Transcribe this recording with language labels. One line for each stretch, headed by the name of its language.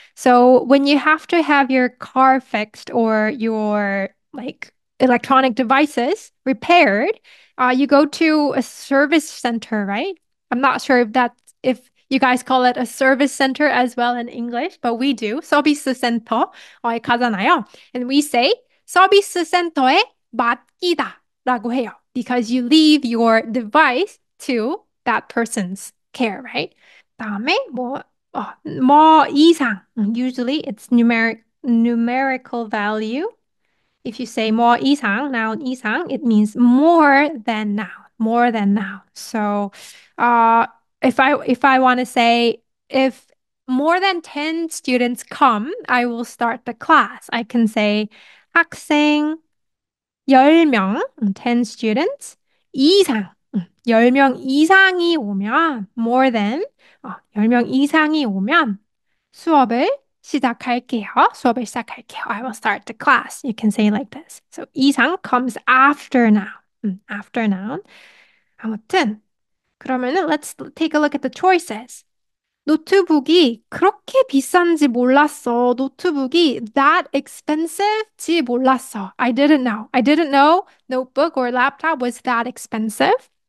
English: So when you have to have your car fixed or your like electronic devices repaired, you go to a service center, right? I'm not sure if you guys call it a service center as well in English, but we do.
Korean: 서비스 센터에 가잖아요.
English: And we say
Korean: 서비스 센터에 맡기다라고 해요.
English: Because you leave your device to that person's care, right?
Korean: 다음에 뭐 이상.
English: Usually it's numerical value. If you say 뭐 이상, noun 이상, it means more than noun, more than noun. So, if I want to say if more than 10 students come, I will start the class. I can say
Korean: 학생 10명,
English: 10 students 이상.
Korean: 10명 이상이 오면
English: more than
Korean: 10명 이상이 오면 수업을 시작할게요.
English: 수업을 시작할게요. I will start the class. You can say like this. So 이상 comes after noun. After noun.
Korean: 아무튼 그러면은
English: let's take a look at the choices.
Korean: 노트북이 그렇게 비싼지 몰랐어. 노트북이
English: that expensive
Korean: 지 몰랐어.
English: I didn't know. I didn't know notebook or laptop was that expensive.